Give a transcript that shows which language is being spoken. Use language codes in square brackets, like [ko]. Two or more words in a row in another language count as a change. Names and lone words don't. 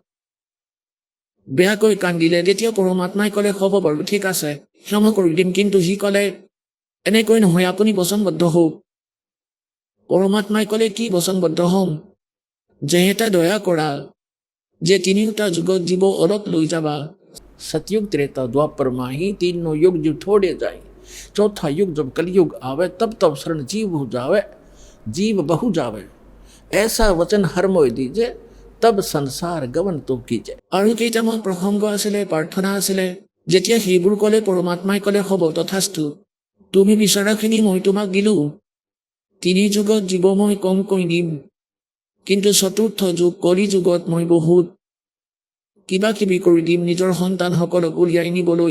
[as] বেয়াকৈ কান্দিলে। তেতিয়া পৰমাত্মাই ক'লে হ'ব বাৰু, ঠিক আছে, ক্ষমা কৰি দিম। কিন্তু সি ক'লে এনেকৈ নহয়, আপুনি বচনবদ্ধ হওক। পৰমাত্মাই ক'লে কি বচনবদ্ধ হ'ম? যে এটা দয়া কৰা, যে তিনিওটা যুগত জীৱ অলপ লৈ যাবা। [hi] सतयुग त्रेता द्वापर माही तीनों युग जो थोड़े जाए, चौथा युग जब कलयुग आवे तब शरण जीव हो जावे, जीव बहु जावे, ऐसा वचन हर मोय दीजे, तब संसार गवन तो कीजे। [as] আৰু কেইটামান প্ৰসংগ আছিলে, প্ৰাৰ্থনা আছিলে। যেতিয়া সেইবোৰ ক'লে পৰমাত্মাই ক'লে হ'ব তথাস্তু, তুমি বিচৰাখিনি মই তোমাক দিলোঁ। 3 যুগত জীৱ মই কমকৈ দিম, কিন্তু 4ৰ্থ যুগ কলি যুগত মই বহুত কিবা কিবি কৰি দিম নিজৰ সন্তানসকলক উলিয়াই নিবলৈ।